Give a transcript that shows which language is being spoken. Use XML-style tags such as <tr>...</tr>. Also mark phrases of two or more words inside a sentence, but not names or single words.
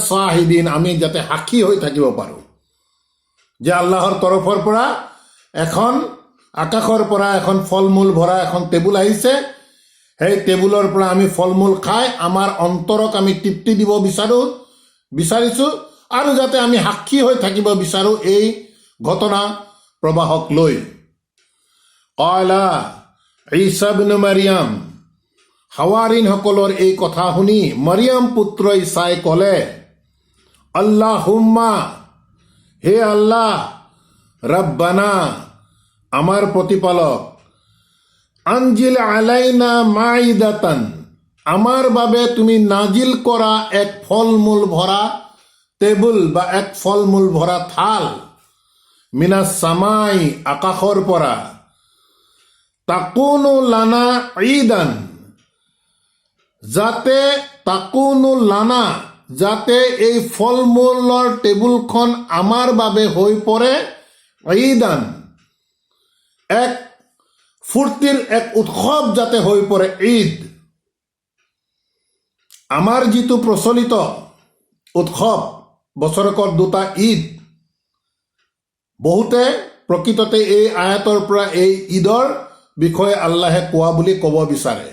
<as>শাহিদিন, আমি যাতে সাক্ষী হৈ থাকিব পাৰো যে আল্লাহৰ তৰফৰ পৰা এখন, আকাশৰ পৰা এখন ফল মূল ভৰা এখন টেবুল আহিছে, সেই টেবুলৰ পৰা আমি ফল মূল খাই আমাৰ অন্তৰক আমি তৃপ্তি দিব বিচাৰিছো, আৰু যাতে আমি সাক্ষী হৈ থাকিব বিচাৰো এই ঘটনা প্ৰবাহক লৈ।</as> <ar>قال عيسى ابن مريم,</ar> <as>হাৱাৰিন সকলৰ এই কথা শুনি মাৰিয়াম পুত্ৰ ঈসাই ক'লে, আল্লাহুম্মা, হে আল্লাহ, ৰাব্বানা, আমাৰ প্ৰতিপালক,</as> <ar>أنزل علينا مائدة,</ar> <as>আমাৰ বাবে তুমি নাজিল কৰা এক ফল মূল ভৰা টেবুল বা এক ফল মূল ভৰা থাল,</as> <ar>من السماء,</ar> <as>আকাশৰ পৰা,</as> <ar>تكون لنا عيدا, যাতে, تكون لنا,</ar> <as>যাতে এই ফল মূলৰ টেবুলখন আমাৰ বাবে হৈ পৰে ঈদান, এক ফূৰ্তিৰ এক উৎসৱ যাতে হৈ পৰে, ঈদ। আমাৰ যিটো প্ৰচলিত উৎসৱ, বছৰেকৰ দুটা ঈদ, বহুতে প্ৰকৃততে এই আয়াতৰ পৰা এই ঈদৰ বিষয়ে আল্লাহে কোৱা বুলি ক'ব বিচাৰে।</as>